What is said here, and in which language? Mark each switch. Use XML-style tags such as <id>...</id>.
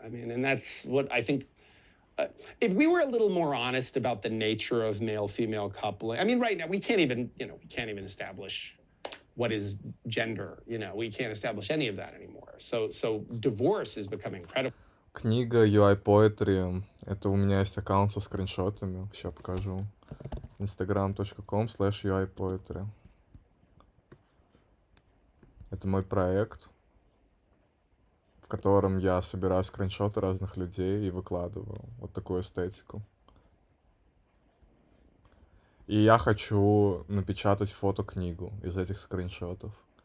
<en>I mean, and that's what I think. If we were a little more honest about the nature of male-female coupling, I mean, right now we can't even establish what is gender. You know, we can't establish any of that anymore. So divorce is becoming incredible.</en> <ru>Книга UI Poetry. Это у меня есть аккаунт со скриншотами. Сейчас покажу.</ru> <en>instagram.com/UIPoetry.</en> <ru>Это мой проект, в котором я собираю скриншоты разных людей и выкладываю вот такую эстетику. И я хочу напечатать фотокнигу из этих скриншотов.</ru>